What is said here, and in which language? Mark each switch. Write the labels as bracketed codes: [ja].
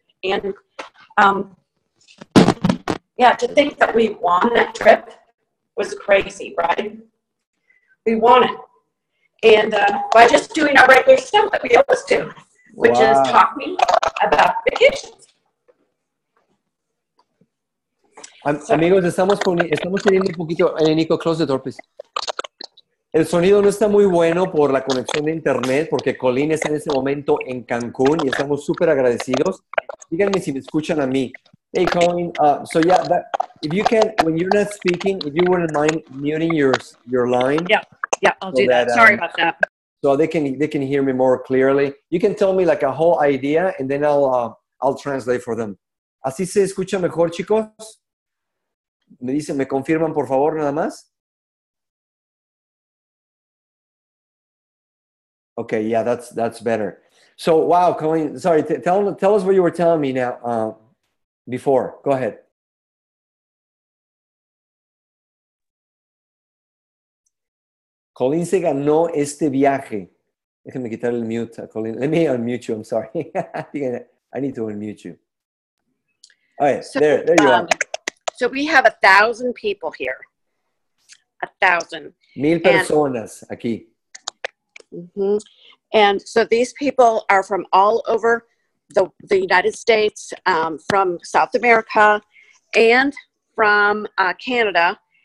[en] And yeah, to think that we won that trip was crazy, right? We won it. And by just doing our regular stuff that we always do, which is talking about vacations. [es] Amigos, estamos teniendo un poquito... [en] Nico, close the door, please. [es] El sonido no está muy bueno por la conexión de internet, porque Colleen está en ese momento en Cancún y estamos súper agradecidos. Díganme si me escuchan a mí. [en] Hey, Colleen, so yeah, if you can, when you're not speaking, if you wouldn't mind muting your line. Yeah, I'll do that. Sorry about that. So they can hear me more clearly. You can tell me like a whole idea, and then I'll translate for them. [es] ¿Así se escucha mejor, chicos? Me confirman, por favor, nada más. [en] Okay, yeah, that's better. So, wow, Colleen, sorry, tell us what you were telling me now before. Go ahead. [es] Colleen se ganó este viaje. Déjame quitar el mute a Colleen. [en] Let me unmute you, I'm sorry. I need to unmute you. All right, so, there you are. So we have 1,000 people here. 1,000. [es] 1,000 personas aquí. Mm-hmm. [en] And so these people are from all over the United States, from South America, and from Canada.